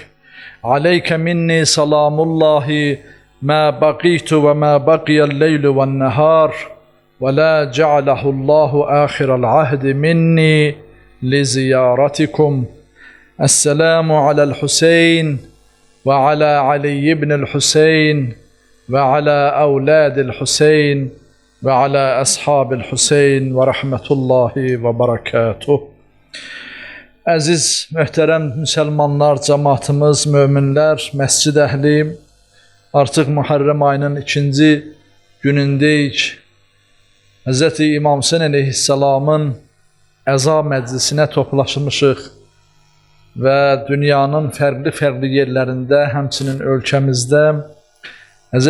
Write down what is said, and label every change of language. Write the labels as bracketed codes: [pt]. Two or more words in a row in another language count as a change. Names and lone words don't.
[ar] عليك مني سلام الله ما بقيت وما بقي الليل والنهار، ولا جعله الله آخر العهد مني لزيارتكم. السلام على الحسين وعلى علي بن الحسين وعلى أولاد الحسين وعلى أصحاب الحسين ورحمة الله وبركاته. [az] Əziz, möhtərəm müsəlmanlar, cəmaatımız, möminlər, məscid əhli, artıq Muharrem ayının 2-ci günündəyik. Hz. İmam Hüseyn əleyhissalamın əza məclisinə toplaşmışıq və dünyanın fərqli yerlərində, həmçinin ölkəmizdə Hz.